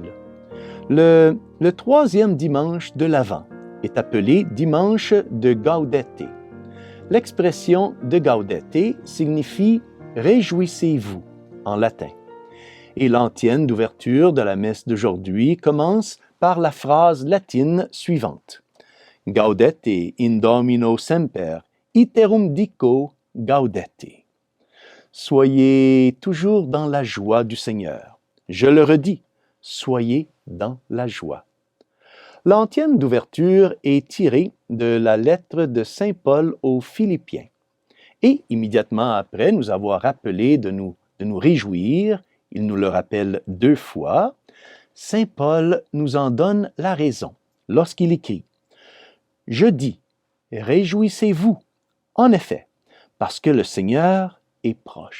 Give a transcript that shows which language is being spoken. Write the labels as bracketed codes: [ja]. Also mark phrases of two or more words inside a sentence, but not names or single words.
[fr] Le troisième dimanche de l'Avent est appelé dimanche de Gaudete. L'expression de Gaudete signifie « réjouissez-vous » en latin. Et l'antienne d'ouverture de la messe d'aujourd'hui commence par la phrase latine suivante. [la] Gaudete in Domino semper, iterum dico gaudete. [fr] Soyez toujours dans la joie du Seigneur. Je le redis, soyez dans la joie. L'antienne d'ouverture est tirée de la lettre de Saint Paul aux Philippiens. Et immédiatement après nous avoir rappelé de nous réjouir, il nous le rappelle 2 fois, Saint Paul nous en donne la raison lorsqu'il écrit « Je dis, réjouissez-vous, en effet, parce que le Seigneur est proche.